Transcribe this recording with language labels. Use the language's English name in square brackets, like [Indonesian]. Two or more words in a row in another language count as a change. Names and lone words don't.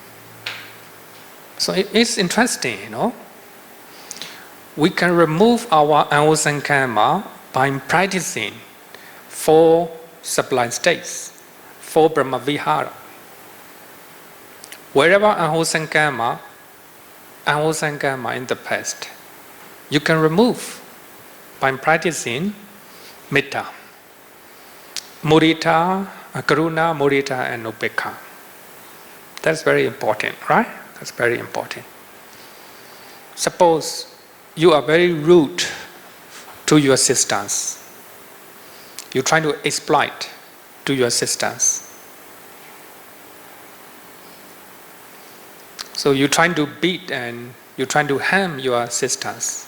[English] So it's interesting, We can remove our unwholesome karma by practicing 4 sublime states, 4 [Pali] Brahma Vihara. [English] Wherever unwholesome karma in the past, you can remove by practicing [Pali] metta, mudita, karuna, mudita, [English] and upekkha. That's very important, right? That's very important. Suppose you are very rude to your sisters. You're trying to exploit to your sisters. So you're trying to beat and you're trying to harm your sisters.